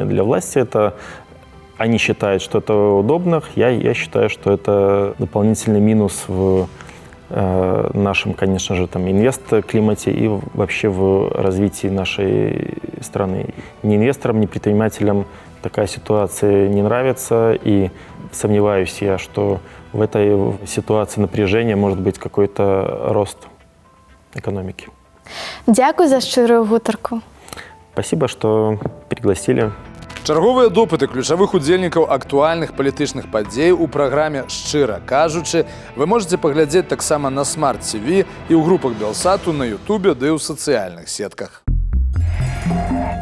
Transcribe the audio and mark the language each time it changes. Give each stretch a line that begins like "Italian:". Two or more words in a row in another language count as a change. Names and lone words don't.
Russian: Для власти это они считают, что это удобно, я считаю, что это дополнительный минус в нашем, конечно же, там инвест-климате и вообще в развитии нашей страны. Ни инвесторам, ни предпринимателям такая ситуация не нравится, и сомневаюсь я, что в этой ситуации напряжения может быть какой-то рост экономики.
Belarusian: Дякую за шчырую гутарку.
Russian: Спасибо, что пригласили.
Belarusian: Чарговыя допыты ключавых удзельнікаў актуальных палітычных падзей у праграме «Шчыра кажучы» вы можете паглядзець таксама на Smart TV і ў групах Белсату, на Ютубе ды ў сацыяльных сетках.